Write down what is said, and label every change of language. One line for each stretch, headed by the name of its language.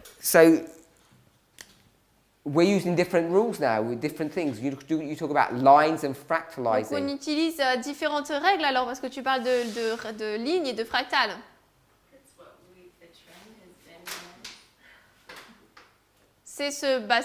English: So we're using different rules now with different things. You talk about lines and
French: Donc on
English: fractalizing.
French: utilise différentes règles alors parce que tu parles de lignes et de fractales.
English: it's what the trend has been.